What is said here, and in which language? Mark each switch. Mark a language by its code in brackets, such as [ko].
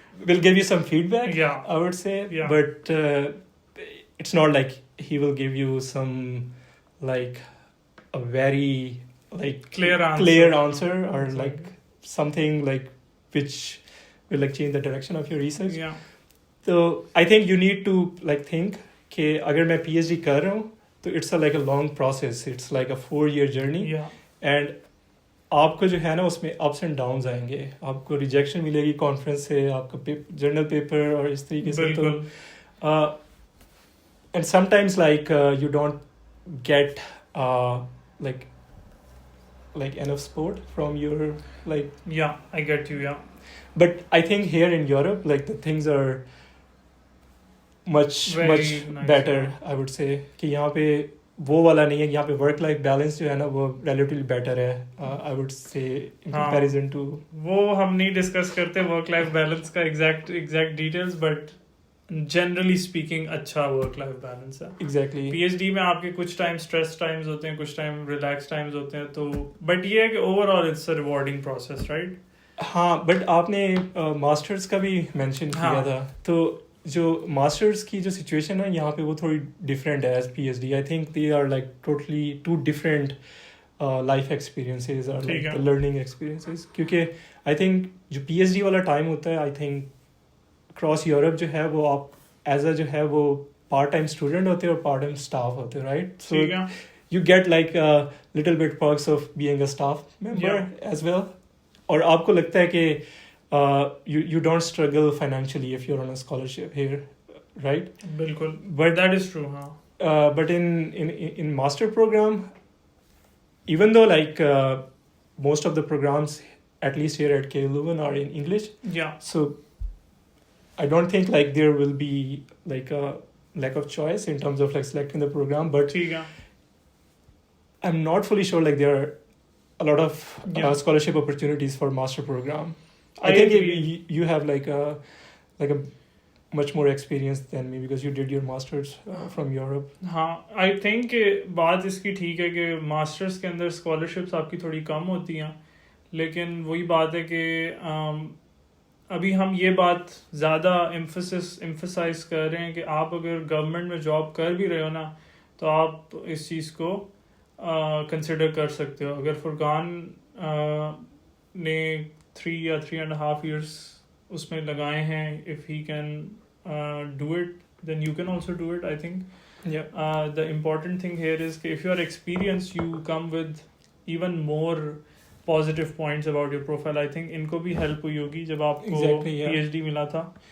[en] will give you some feedback, I would say, but it's not like he will give you some like a very like clear answer or like something like which will like change the direction of your research. So I think you need to like think [ur] کہ اگر میں P H D کر رہا ہوں تو it's [en] like a long process, it's like a 4-year journey, [ur] and آپ کو جو ہے نا اس میں اپس اینڈ ڈاؤنز آئیں گے, آپ کو ریجیکشن ملے گی کانفرنس سے, آپ کا جرنل پیپر اور اس طریقے سے, تو [en] and sometimes like you don't get like enough support from your like I get you, but I think here in Europe like the things are much nice, better, I would say, [ur] کہ یہاں پہ وہ والا نہیں ہے, یہاں پہ work life balance جو ہے نا وہ ریلیٹیولی بیٹر ہے, [en] I would say in comparison to, [ur] وہ ہم نہیں ڈسکس کرتے ورک لائف بیلنس کا exact details, but generally speaking اچھا ورک لائف بیلنس ہے. [en] Exactly. [ur] پی ایچ ڈی میں آپ کے کچھ ٹائم اسٹریس ٹائمز ہوتے ہیں, کچھ ٹائم ریلیکس ٹائمز ہوتے ہیں, تو بٹ یہ ہے کہ [en] overall it's a rewarding process, [ur] right? ہاں, بٹ آپ نے ماسٹرس کا بھی مینشن کیا تھا, تو جو ماسٹرس کی جو سچویشن ہے یہاں پہ وہ تھوڑی ڈفرینٹ ہے as P H D. [en] I think they are like totally two different [ur] life experiences اور لرننگ ایکسپیرینسز, کیونکہ آئی تھنک جو پی ایچ ڈی والا ٹائم ہوتا ہے, آئی تھنک اکراس یورپ جو ہے وہ آپ ایز اے جو ہے وہ پارٹ ٹائم اسٹوڈنٹ ہوتے ہیں اور پارٹ ٹائم اسٹاف ہوتے ہیں, right? [en] so you get like little bit perks of being a staff member as well, [ur] اور آپ کو لگتا ہے کہ [en] you don't struggle financially if you're on a scholarship here, right? [ur] بالکل, [en] but that is true, ہاں. But in master program, even though like most of the programs at least here at KU Leuven are in English, yeah, so I don't think like there will be like a lack of choice in terms of like selecting the program, but I'm not fully sure like there are a lot of scholarship opportunities for master program. I think you have like a much more experience than me because you did your masters from Europe. [ur] ہاں, [en] I think [ur] بات اس کی ٹھیک ہے کہ masters کے اندر scholarships آپ کی تھوڑی کم ہوتی ہیں, لیکن وہی بات ہے کہ ابھی ہم یہ بات زیادہ ایمفسائز کر رہے ہیں کہ آپ اگر گورنمنٹ میں جاب کر بھی رہے ہو نا, تو آپ اس چیز کو کنسیڈر کر سکتے ہو. اگر فرقان نے 3 یا 3.5 years اس میں لگائے ہیں, [en] if he can do it, then you can also do it, I think. The important thing here is [ur] کہ [en] if you are experienced, you come with even more positive points about your profile. I think [ur] ان کو بھی help ہوئی ہوگی جب آپ کو P H D ملا تھا.